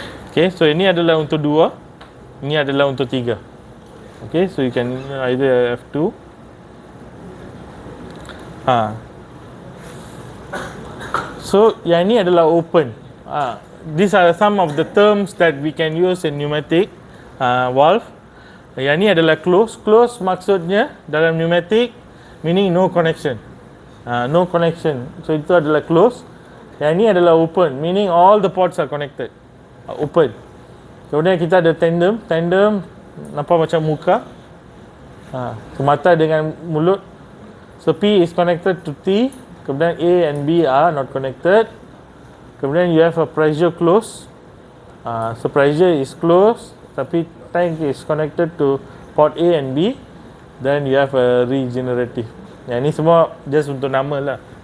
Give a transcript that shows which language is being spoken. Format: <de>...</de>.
<ms>Okay, so ini adalah untuk 2, ini adalah untuk 3.</ms> <en>Okay, so you can either have 2.</en> <ms>So yang ini adalah open.</ms> <en>These are some of the terms that we can use in pneumatic valve.</en> <ms>Yang ini adalah close. Close maksudnya dalam pneumatic</ms> <en>meaning no connection. No connection. So</en> <ms>itu adalah</ms> <en>close.</en> <ms>Yang ini adalah</ms> <en>open meaning all the ports are connected. Open.</en> <ms>Kemudian kita ada tandem. Tandem nampak macam muka. Mata dengan mulut.</ms> <en>So P is connected to T. Kemudian A and B are not connected. Kemudian you have a pressure close. So pressure is close, tapi tank is connected to port A and B. Then you have a regenerative.</en> <ms>Yang ini semua just untuk nama lah.</ms>